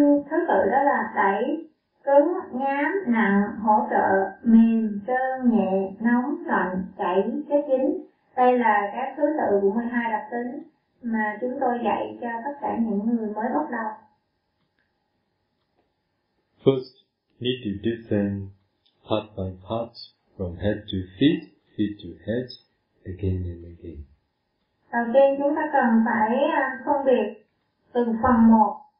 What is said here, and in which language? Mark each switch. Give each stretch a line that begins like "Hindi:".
Vietnamese: Thứ tự đó là đẩy, cứng, nhám, nặng, hỗ trợ, mềm, trơn, nhẹ, nóng, lạnh, chảy, kết dính. Đây là các thứ tự của 12 đặc tính mà chúng tôi dạy cho tất cả những người mới bắt đầu.
English: First, need to descend part by part from head to feet, feet to head, again and again.
Vietnamese: Đầu tiên chúng ta cần phải phân biệt từng phần một.